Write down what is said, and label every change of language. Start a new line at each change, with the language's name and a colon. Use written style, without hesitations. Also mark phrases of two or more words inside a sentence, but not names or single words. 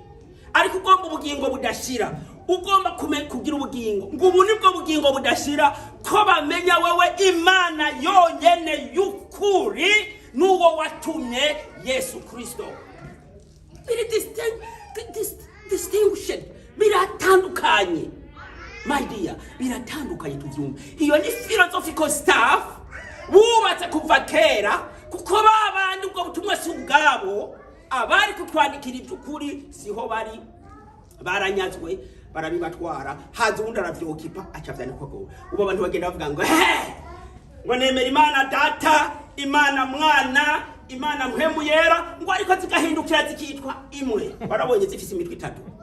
Rundi: Ariko ugomba ubugingo budashira. Ugomba kugira ubugingo. Ngo ubu nibwo bugingo budashira ko bamenya wewe Imana yonyene y'ukuri nuwo watumye Yesu Kristo.
English: Distinguished.
Rundi: Biratandukanye.
English: My dear,
Rundi: biratandukanye tuvyumva. Iyo ni
English: philosophical stuff.
Rundi: Bubatse kuva kera kuko babandi ubwo butumwa si ubwabo abari kutwandikira iby'ukuri siho bari baranyazwe barabibatwara haza undi aravyokipa acavyandikwa go ubu abantu bagenda bavuga ngo nemera Imana Data Imana Mwana Imana Mpemu Yera ngo ariko zigahindukira zikitwa imwe barabonye zifise imitwe itatu